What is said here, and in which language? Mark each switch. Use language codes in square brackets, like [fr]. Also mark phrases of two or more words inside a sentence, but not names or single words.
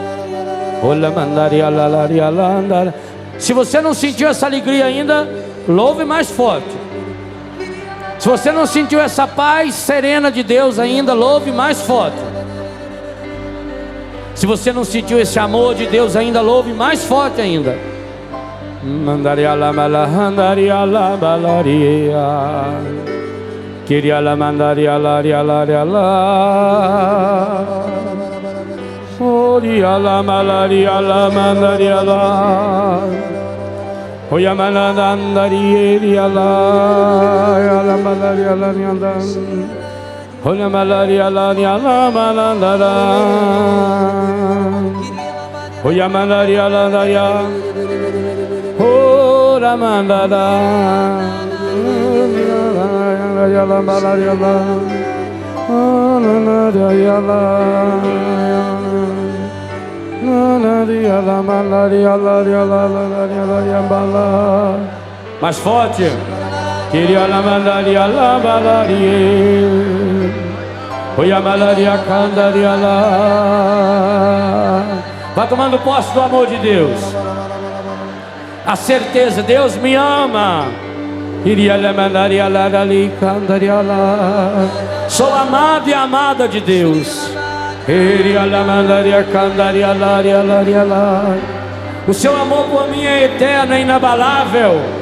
[pt] Se você não sentiu essa alegria ainda, louve mais forte. Se você não sentiu essa paz serena de Deus ainda, louve mais forte. Se você não sentiu esse amor de Deus ainda, louve mais forte ainda. Mandaria la malahandaria la balaria. Queria la mandaria la la la. Oria la malaria la mandaria la. Oya malandaria la malaria la nyandan. Oya malaria la malandara. Oya malaria la daya. Ora mandada, ya la malaria la, mais forte. Queria la malaria la malaria, oya malaria candaria la. Vai tomando posse do amor de Deus. A certeza, Deus me ama. Sou amado e amada de Deus. O seu amor por mim é eterno, é inabalável.